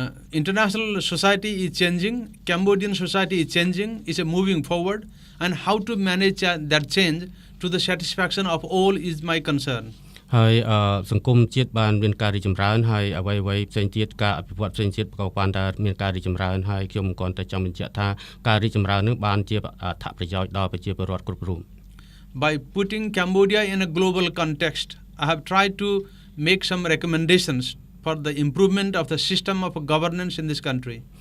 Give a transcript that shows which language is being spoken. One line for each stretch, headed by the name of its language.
English: International society is changing, Cambodian society is changing, is moving forward, and how to manage that change to the satisfaction of all is my concern.
Khmer: ហើយសង្គមជាតិបានមានការរីកចម្រើនហើយអ្វីៗផ្សេងទៀតការអភិវឌ្ឍផ្សេងទៀតក៏បានតែមានការរីកចម្រើនហើយខ្ញុំគ្រាន់តែចង់បញ្ជាក់ថាការរីកចម្រើននេះបានជាអត្ថប្រយោជន៍ដល់ប្រជាពលរដ្ឋគ្រប់រូប
English: By putting Cambodia in a global context, I have tried to make some recommendations for the improvement of the system of governance in this country.